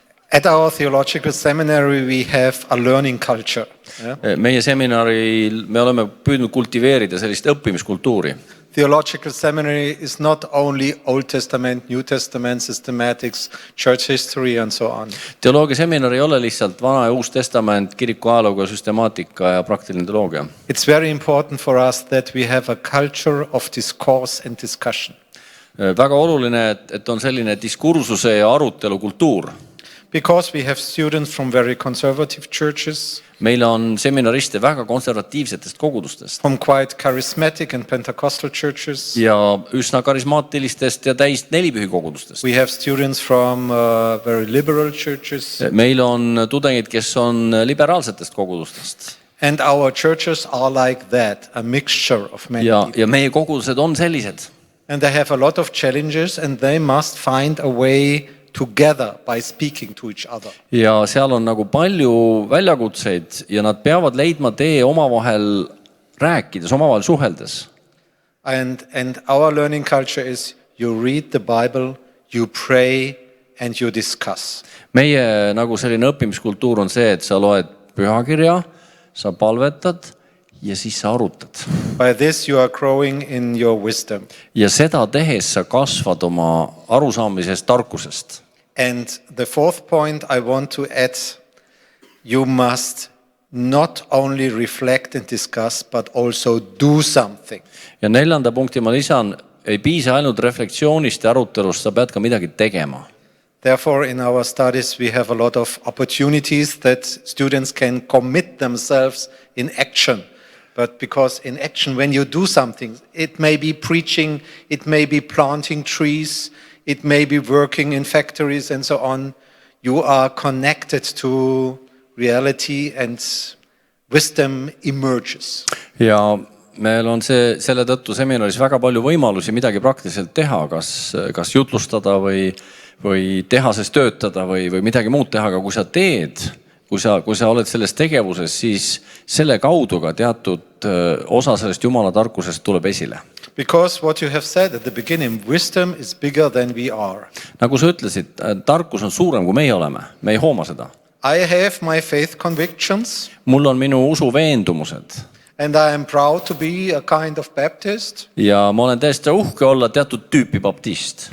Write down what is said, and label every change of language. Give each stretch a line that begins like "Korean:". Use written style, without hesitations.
English: At our theological seminary we have a learning culture. Yeah?
Estonian: Meie seminaril me oleme püüdnud kultiveerida sellist õppimiskultuuri.
English: Theological seminary is not only Old Testament, New Testament, systematics, church history and so on.
Estonian: Teoloogia seminar ei ole lihtsalt vana ja uus testament, kiriku ajalooga, süstemaatika ja praktiline teoloogia.
English: It's very important for us that we have a culture of discourse and discussion.
Estonian: Väga oluline, et on selline diskursuse ja arutelu kultuur.
English: Because we have students from very conservative churches.
Estonian: Meil on seminariste väga konservatiivsetest kogudustest.
English: From quite charismatic and Pentecostal churches.
Estonian: Ja üsna karismaatilistest ja täis nelipühi kogudustest.
English: We have students from very liberal churches.
Estonian: Meil on tudengid, kes on liberaalsetest kogudustest.
English: And our churches are like that, a mixture of many people.
Estonian: Ja meie kogudused on sellised.
English: And they have a lot of challenges and they must find a way together by speaking to each other.
Estonian: Ja seal on nagu palju väljakutseid ja nad peavad leidma tee omavahel rääkides, omavahel suheldes.
English: And our learning culture is you read the Bible, you pray and you discuss.
Estonian: Meie nagu selline õppimiskultuur on see, et sa loed pühakirja, sa palvetad ja siis sa arutad.
English: By this you are growing in your wisdom.
Estonian: Ja seda tehes sa kasvad oma arusaamisest, tarkusest.
English: And the fourth point I want to add, you must not only reflect and discuss, but also do something.
Estonian: Ja 4. punkti ma lisan, ei piisa ainult reflektsioonist ja arutelust, sa pead ka midagi tegema.
English: Therefore, in our studies, we have a lot of opportunities that students can commit themselves in action. But because in action, when you do something, it may be preaching, it may be planting trees, it may be working in factories and so on. You are connected to reality and wisdom emerges.
Estonian: Ja meil on selle tõttu seminaris väga palju võimalusi midagi praktiliselt teha, kas jutlustada või tehases töötada või midagi muud teha, aga kui sa teed, kui sa oled selles tegevuses, siis selle kaudu ka teatud osa sellest Jumala tarkusest tuleb esile.
English: Because what you have said at the beginning, wisdom is bigger than we are.
Estonian: Nagu sa ütlesid, tarkus on suurem kui meie oleme, me ei hooma seda.
English: I have my faith convictions.
Estonian: Mul on minu usu veendumused.
English: And I am proud to be a kind of Baptist.
Estonian: Ja ma olen täiesti uhke olla teatud tüüpi baptist.